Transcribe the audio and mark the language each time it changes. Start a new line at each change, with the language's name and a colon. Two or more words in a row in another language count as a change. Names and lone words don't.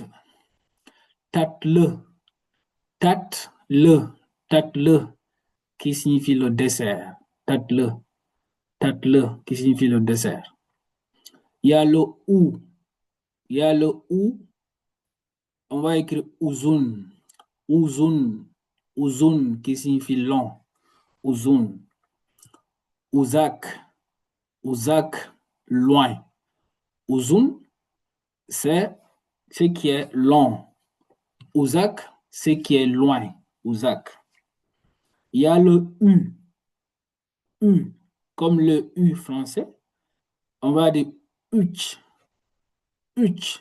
Turkish: Tatle, tatle, tatle,
French: qui signifie le dessert.
Turkish: Tatle, tatle,
French: qui signifie le dessert. Il y a le ou. Il y a le ou. On va écrire
Turkish: uzun. Uzun. Uzun,
French: qui signifie long.
Turkish: Uzun. Uzak. Uzak, loin. Uzun,
French: c'est ce qui est long. Uzak, ce qui est loin. Uzak. Il y a le U. U, comme le U français. On va dire
Turkish: uch. Uch.